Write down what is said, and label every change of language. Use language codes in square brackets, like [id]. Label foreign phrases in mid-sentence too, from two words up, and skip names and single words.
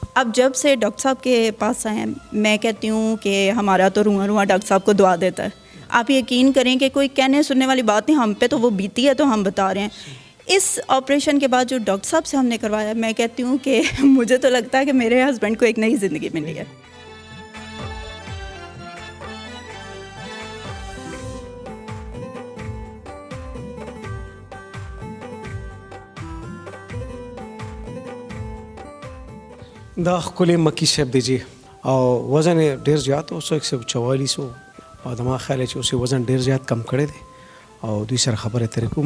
[ur] اب جب سے ڈاکٹر صاحب کے پاس آئے ہیں, میں کہتی ہوں کہ ہمارا تو رواں ڈاکٹر صاحب کو دعا دیتا ہے. آپ یقین کریں کہ کوئی کہنے سننے والی بات نہیں, ہم پہ تو وہ بیتی ہے تو ہم بتا رہے ہیں. اس آپریشن کے بعد جو ڈاکٹر صاحب سے ہم نے کروایا, میں کہتی ہوں کہ مجھے تو لگتا ہے کہ میرے ہسبینڈ کو ایک نئی زندگی ملی ہے. [ps] دا ښکلی مکی صاحب دی جی, او وزن یې ډېر زیات و, 144 و, او زما خیال چې اوس یې وزن ډېر زیات کم کړی دی, او دوی سره خبرې اترې کوو.